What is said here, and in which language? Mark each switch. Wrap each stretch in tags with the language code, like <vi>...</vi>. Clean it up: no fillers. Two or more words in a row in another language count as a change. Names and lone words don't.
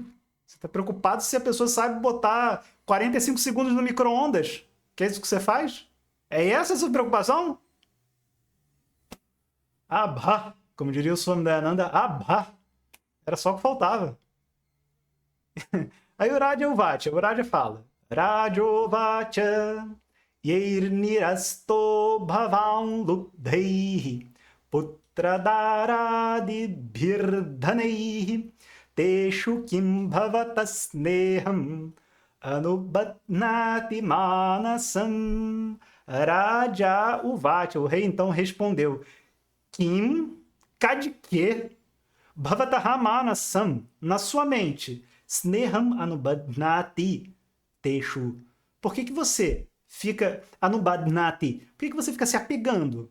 <pt>Você tá preocupado se a pessoa sabe botar 45 segundos no micro-ondas. Que é isso que você faz? É essa a sua preocupação? Abha! Como diria o Swami Dayananda, abha! Era só o que faltava. Aí o Raja fala:</pt> <sa>राजोवाच यैर्निरस्तो भवाँल्लुब्धैः पुत्रदारादिभिर्धनैः तेषु किं भवतः स्नेहम् अनुबध्नाति मानसम्. राजोवाच,</sa> <pt>o rei então respondeu:</pt> <sa>किं कदिके भवतः मानसम्,</sa> <pt>na sua mente,</pt> <sa>स्नेहम् अनुबध्नाति तेषु.</sa> <pt>Por que você fica Anubadnati? Por que você fica se apegando?</pt>